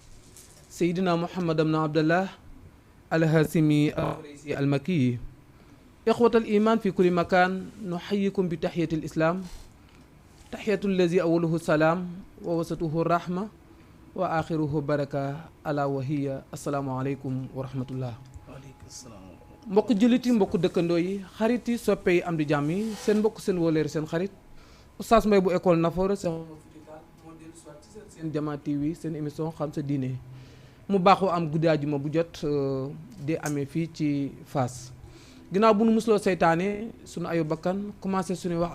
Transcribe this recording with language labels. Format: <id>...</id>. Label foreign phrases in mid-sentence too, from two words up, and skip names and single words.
<ar>سيدنا محمد بن عبد الله الهاشمي القريشي المكي إخوة الإيمان في كل مكان نحييكم بتحية الإسلام تحية الذي أوله السلام ووسطه الرحمة وآخره بركة ألا وهي السلام عليكم ورحمة الله. وعليكم السلام.</ar> <wo>mbokk jullit yi mbokk dëkkandoo yi xarit yi soppe yi am di jàmm yi seen mbokk seen wóoleer seen xarit Oustaz Mbaye bu école Nafoore moo dellu soit ci seen Jama TV seen émission xam sa diine mu baaxoo am guddi àjjuma bu jot di amee fii ci Fass ginnaaw bu nu musloo seytaane sunu ayu bakkan commencé suñuy wax</wo>